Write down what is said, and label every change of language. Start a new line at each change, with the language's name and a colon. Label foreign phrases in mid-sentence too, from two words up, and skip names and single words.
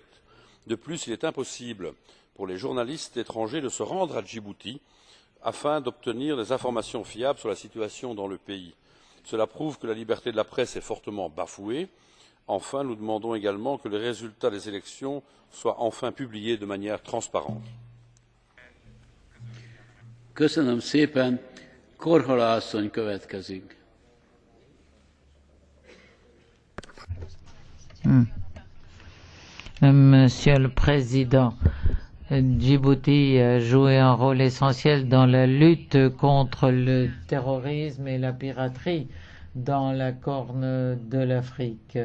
French: De plus, il est impossible pour les journalistes étrangers de se rendre à Djibouti afin d'obtenir des informations fiables sur la situation dans le pays. Cela prouve que la liberté de la presse est fortement bafouée. Enfin, nous demandons également que les résultats des élections soient enfin publiés de manière transparente.
Hungarian: Köszönöm szépen. Korhola asszony következik.
French: Monsieur le Président, Djibouti a joué un rôle essentiel dans la lutte contre le terrorisme et la piraterie dans la Corne de l'Afrique.